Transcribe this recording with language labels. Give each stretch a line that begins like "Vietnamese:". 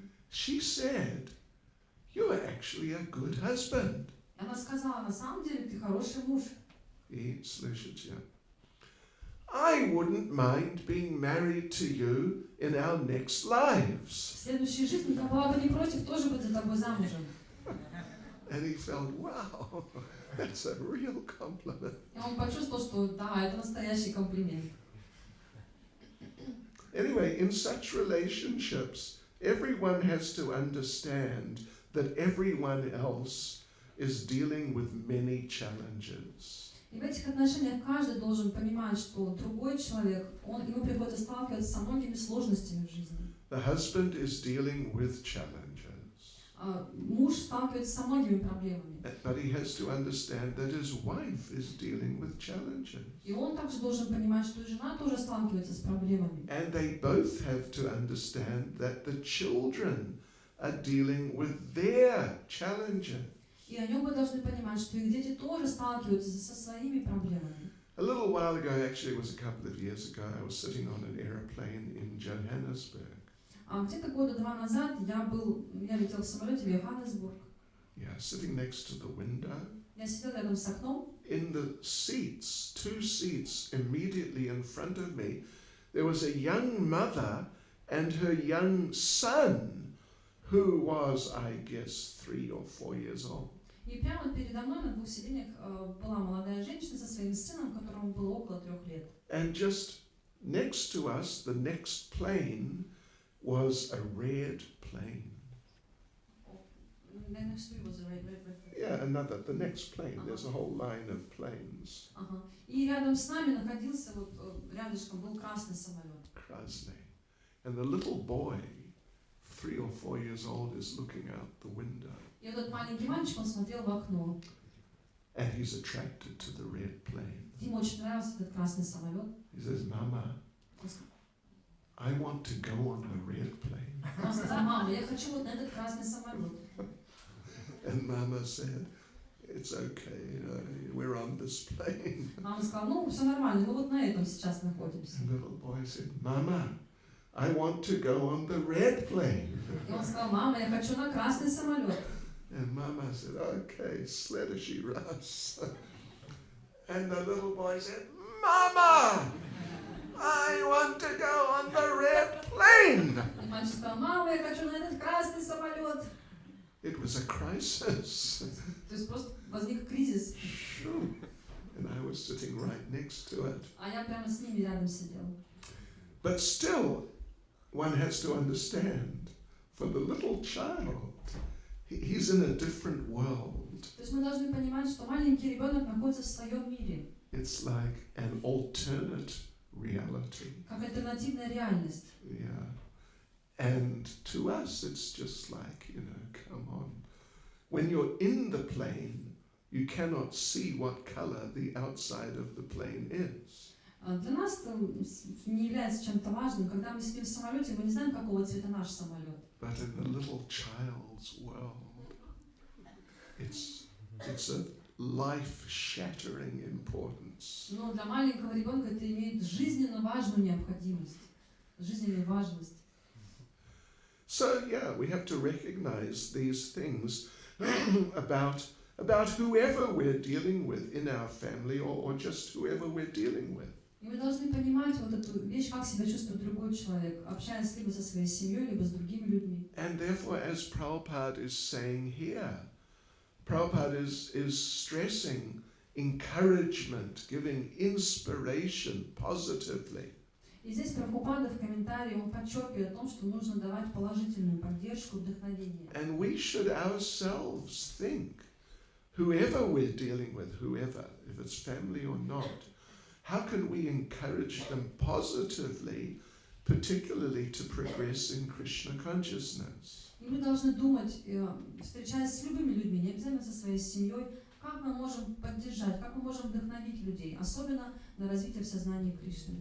English: She said, you are actually a good husband.
Russian: И она сказала: на самом деле ты хороший муж. И слышите,
English: I wouldn't mind being married to you in our next lives.
Russian: В следующей жизни я была бы не против тоже быть за тобой замужем.
English: And he felt, wow, that's a real compliment.
Russian: И он почувствовал, что да, это настоящий комплимент.
English: Anyway, in such relationships, everyone has to understand that everyone else is dealing with many challenges.
Russian: И в этих отношениях каждый должен понимать, что другой человек, ему приходится сталкиваться со многими сложностями в жизни.
English: The husband is dealing with challenges.
Russian: Муж сталкивается со многими проблемами.
English: But he has to understand that his wife is dealing with challenges.
Russian: И он также должен понимать, что и жена тоже сталкивается с проблемами.
English: And they both have to understand that the children are dealing with their challenges.
Russian: И они оба должны понимать, что их дети тоже сталкиваются со своими проблемами.
English: A little while ago, actually it was a couple of years ago, I was sitting on an aeroplane in Johannesburg.
Russian: Где-то года 2 назад я летел в самолете в Йоханнесбург.
English: Yeah, sitting next to the window.
Russian: Я сидел рядом с окном.
English: In the seats, 2 seats immediately in front of me, there was a young mother and her young son, who was, I guess, 3 or 4 years old.
Russian: И прямо передо мной на двух сиденьях была молодая женщина со своим сыном, которому было около 3 лет.
English: And just next to us, the next plane was a red plane. Next to you was a red. Yeah, the next plane. There's a whole line of planes.
Russian: Ага. И рядом с нами находился, вот рядышком был красный самолет. Krasny.
English: And the little boy, 3 or 4 years old, is looking out the window.
Russian: И этот маленький мальчик, он смотрел в окно.
English: And he's attracted to the red plane.
Russian: Ему очень нравился этот красный самолет.
English: He says, Mama, I want to go on the red plane.
Russian: Он сказал: мама, я хочу вот на этот красный самолет.
English: And Mama said, it's okay, we're on this plane.
Russian: Мама сказала: ну, все нормально, мы вот на этом сейчас находимся.
English: And the little boy said, Mama, I want to go on the red plane.
Russian: И он сказал: мама, я хочу на красный самолет.
English: And Mama said, okay,
Russian: следующий раз.
English: And the little boy said, Mama, I want to go on the red plane.
Russian: И мальчик сказал: мама, я хочу на этот красный самолет.
English: It was a crisis.
Russian: То есть просто возник кризис.
English: And I was sitting right next to it.
Russian: А я прямо с ними рядом сидела.
English: But still, one has to understand, for the little child, he's in a different world.
Russian: То есть мы должны понимать, что маленький ребенок находится в своем мире.
English: It's like an alternate reality.
Russian: Как альтернативная реальность.
English: Yeah. And to us, it's just like, come on. When you're in the plane, you cannot see what color the outside of the plane is.
Russian: Для нас это не является чем-то важным. Когда мы сидим в самолете, мы не знаем, какого цвета наш самолет.
English: But in the little child's world, it's of life-shattering importance.
Russian: Но для маленького ребенка это имеет жизненно важную необходимость, жизненную важность.
English: So yeah, we have to recognize these things about whoever we're dealing with in our family or just whoever we're dealing with.
Russian: И мы должны понимать вот эту вещь, как себя чувствует другой человек, общаясь либо со своей семьей, либо с другими людьми.
English: And therefore, as Prabhupada is saying here, Prabhupada is stressing encouragement, giving inspiration positively.
Russian: И здесь Прабхупада в комментарии он подчеркивает о том, что нужно давать положительную поддержку, вдохновение.
English: And we should ourselves think, whoever we're dealing with, whoever, if it's family or not, how can we encourage them positively, particularly to progress in Krishna consciousness?
Russian: И мы должны думать, встречаясь с любыми людьми, не обязательно со своей семьей, как мы можем поддержать, как мы можем вдохновить людей, особенно на развитие в сознании Кришны.